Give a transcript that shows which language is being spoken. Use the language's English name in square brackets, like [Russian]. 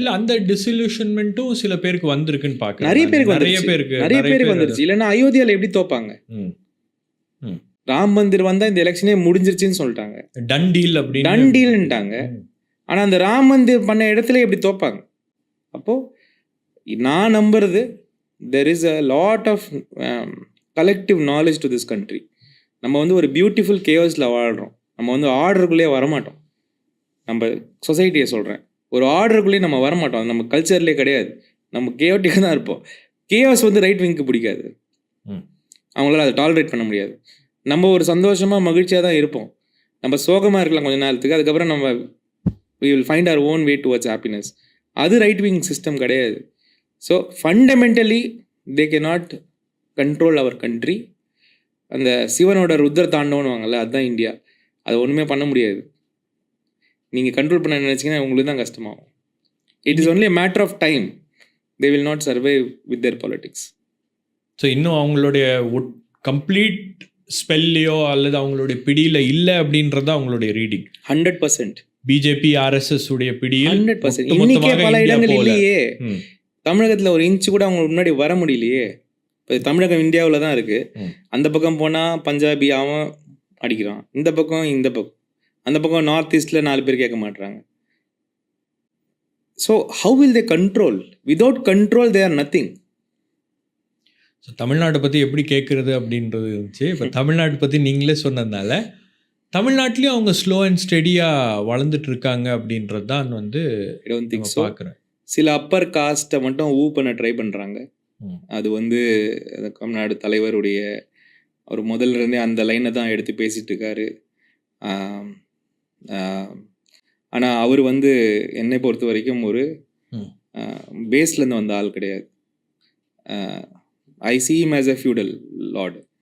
[Tamil] இல்லை, அந்த டிசில்யூஷன்மெண்ட்டும் சில பேருக்கு வந்திருக்குன்னு பார்க்க நிறைய பேருக்கு வந்துருச்சு. இல்லைன்னா அயோத்தியாவில் எப்படி தோப்பாங்க? ராம் மந்திர் வந்தால் இந்த எலெக்ஷனே முடிஞ்சிருச்சுன்னு சொல்லிட்டாங்க, டன் டீல்ன்ட்டாங்க. ஆனால் அந்த ராம் மந்திர் பண்ண இடத்துல எப்படி தோப்பாங்க? அப்போது நான் நம்புறது [English] there is a lot of collective knowledge to this country. [Tamil] நம்ம வந்து ஒரு பியூட்டிஃபுல் கேஓஸில் வாழ்கிறோம். நம்ம வந்து ஆர்டருக்குள்ளேயே வரமாட்டோம். நம்ம சொசைட்டியை சொல்கிறேன், ஒரு ஆர்டருக்குள்ளேயே நம்ம வரமாட்டோம். அது நம்ம கல்ச்சர்லேயே கிடையாது. நம்ம கேஓட்டிக்காக தான் இருப்போம். கேஓஸ் வந்து ரைட் விங்க்கு பிடிக்காது, அவங்களால அதை டாலரேட் பண்ண முடியாது. நம்ம ஒரு சந்தோஷமாக மகிழ்ச்சியாக தான் இருப்போம். நம்ம சோகமாக இருக்கலாம் கொஞ்ச நேரத்துக்கு, அதுக்கப்புறம் நம்ம [English] we will find our own way towards happiness. [Tamil] அது ரைட் விங் சிஸ்டம் கிடையாது. [English] So fundamentally they cannot control our country. [Tamil] அந்த சிவனோட ருத்ர தாண்டவனுவாங்கல்ல, அதுதான் இந்தியா. அதை ஒன்றுமே பண்ண முடியாது. நீங்கள் கண்ட்ரோல் பண்ண நினச்சிங்கன்னா உங்களுக்கு தான் கஷ்டமாகும். [English] It is only a matter of time. they will not survive with their politics. [Tamil] So இன்னும் அவங்களுடைய கம்ப்ளீட் ஸ்பெல்லையோ அல்லது அவங்களுடைய பிடியில் இல்லை அப்படின்றது அவங்களுடைய ரீடிங். 100%. பிஜேபி ஆர்எஸ்எஸ் உடைய பிடியில் 100%. இன்னைக்கே பல இடங்கள் இல்லையே. தமிழகத்தில் ஒரு இன்ச்சு கூட அவங்க முன்னாடி வர முடியலையே. இப்போ தமிழகம் இந்தியாவில் தான் இருக்குது. அந்த பக்கம் போனால் பஞ்சாபி அவன் அடிக்கிறான், இந்த பக்கம் அந்த பக்கம் நார்த் ஈஸ்டில் 4 பேர் கேட்க மாட்டுறாங்க. [English] So how will they control? Without control they are nothing. [Tamil] So தமிழ்நாட்டை பற்றி எப்படி கேட்குறது அப்படின்றது இருந்துச்சு. இப்போ தமிழ்நாட்டை பற்றி நீங்களே சொன்னதுனால தமிழ்நாட்டிலையும் அவங்க ஸ்லோ அண்ட் ஸ்டெடியாக வளர்ந்துட்டு இருக்காங்க அப்படின்றது தான் வந்து பார்க்குறேன். சில அப்பர் காஸ்ட்டை மட்டும் பண்ண ட்ரை பண்ணுறாங்க. அது வந்து தமிழ்நாடு தலைவருடைய அவர் முதல்ல இருந்தே அந்த லைனை தான் எடுத்து பேசிகிட்டு இருக்காரு. ஆனால் அவர் வந்து என்னை பொறுத்த வரைக்கும் ஒரு பேஸ்லேருந்து வந்த ஆள் கிடையாது. [English] I see him as a feudal lord.